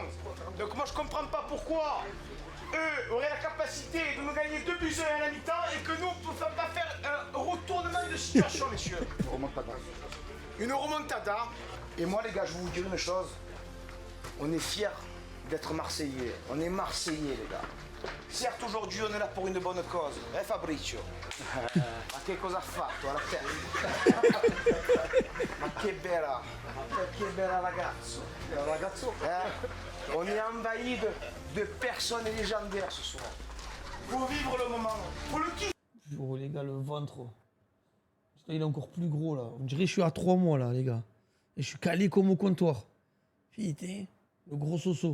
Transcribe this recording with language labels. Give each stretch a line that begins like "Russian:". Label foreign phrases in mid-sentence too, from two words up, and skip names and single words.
French: Donc moi, je comprends pas pourquoi eux auraient la capacité de nous gagner 2 buts à la mi-temps et que nous, on ne peut pas faire un retournement de situation, messieurs. Une remontada. Et moi, les gars, je vais vous dire une chose. On est fiers d'être Marseillais. On est Marseillais, les gars. Certes, aujourd'hui, on est là pour une bonne cause. Fabrizio?
Italian: Ma che cosa ha fatto alla terra? Ma che bella ragazzo. Ragazzo?
French: On est envahi de personnes légendaires ce soir. Faut vivre le moment. Faut le kiffer. Oh les gars, le ventre. Il est encore plus gros là. On dirait que je suis à 3 mois là, les gars. Et je suis calé comme au comptoir. Putain, le gros soso.